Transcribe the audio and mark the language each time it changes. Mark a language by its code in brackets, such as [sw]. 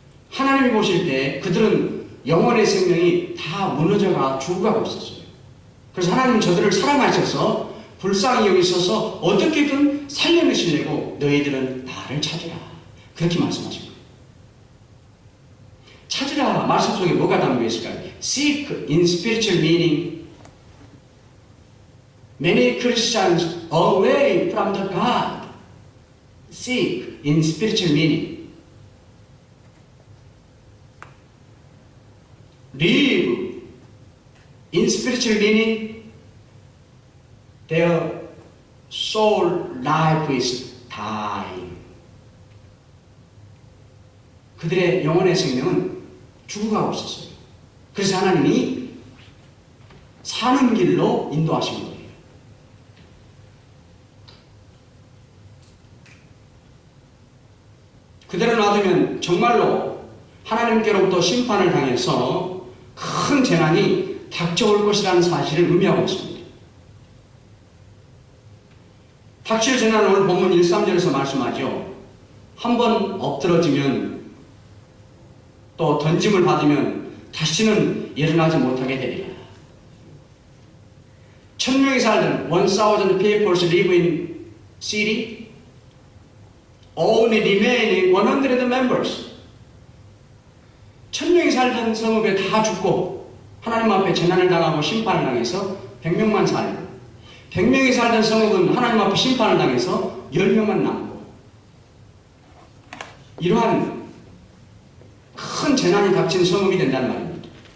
[ko] 하나님이 보실 때 그들은 영혼의 생명이 다 무너져가 죽어가고 있었어요. 그래서 하나님은 저들을 사랑하셔서 불쌍히 여기셔서 어떻게든 살려내시려고 너희들은 나를 찾으라. 그렇게 말씀하신 거예요. 찾으라 말씀 속에 뭐가 담겨 있을까요? [en] Seek in spiritual meaning. Many Christians away from the God. Seek in spiritual meaning. Live in spiritual meaning. Their soul life is dying. [ko] 그들의 영혼의 생명은 죽어가고 있었어요. 그래서 하나님이 사는 길로 인도하신 거예요. 그대로 놔두면 정말로 하나님께로부터 심판을 당해서 큰 재난이 닥쳐올 것이라는 사실을 의미하고 있습니다. 닥칠 재난은 오늘 본문 1, 3절에서 말씀하죠. 한번 엎드러지면 또 던짐을 받으면 다시는 일어나지 못하게 되리라. 1000명이 살던 [en] 1000 people live in city, only remaining 100 members. [ko] 1000명이 살던 성읍에 다 죽고 하나님 앞에 재난을 당하고 심판을 당해서 100명만 살고, 100명이 살던 성읍은 하나님 앞에 심판을 당해서 10명만 남고, 이러한 큰 재난이 닥친 성읍이 된다는 말입니다.